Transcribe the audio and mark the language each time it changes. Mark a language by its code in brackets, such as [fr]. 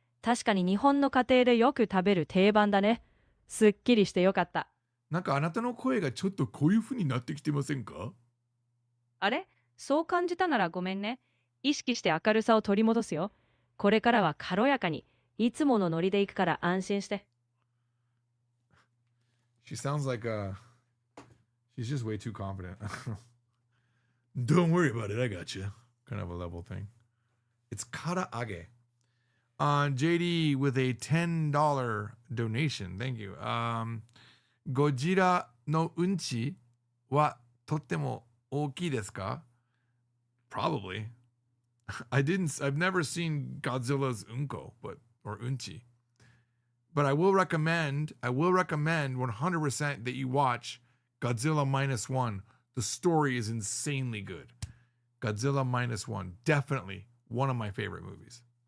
[ja] 確かに日本の家庭でよく食べる定番だね。すっきりしてよかった。なんかあなたの声がちょっとこういう風になってきてませんか？あれ？そう感じたならごめんね。意識して明るさを取り戻すよ。これからは軽やかに、いつものノリで行くから安心して。 [en] She sounds like she's just way too confident. Don't worry about it, I got you. Kind of a level thing. It's karaage. JD with a $10 donation. Thank you. [ja] ゴジラのうんちはとっても大きいですか？ [en] Probably. I've never seen Godzilla's unko, or unchi. But I will recommend 100% that you watch Godzilla -1. The story is insanely good. Godzilla -1, definitely one of my favorite movies.